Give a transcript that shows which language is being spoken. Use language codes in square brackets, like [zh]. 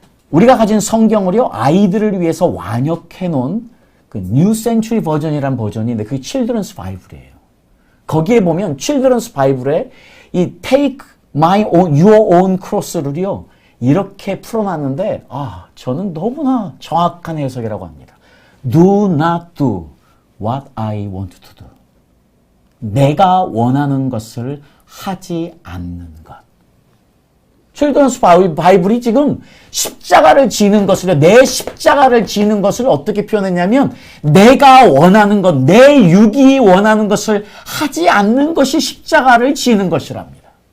[ko] 우리가 가진 성경을요, 아이들을 위해서 완역해 놓은 그 New Century 버전이라는 버전이 있는데 그게 Children's Bible이에요. 거기에 보면 Children's Bible에 이 [en] Take your own cross [ko] 를요, 이렇게 풀어놨는데, 저는 너무나 정확한 해석이라고 합니다. [en] Do not do what I want to do. [ko] 내가 원하는 것을 하지 않는 것. 칠드런스 바이블이 지금 십자가를 지는 것을, 내 십자가를 지는 것을 어떻게 표현했냐면, 내가 원하는 것, 내 육이 원하는 것을 하지 않는 것이 십자가를 지는 것이랍니다.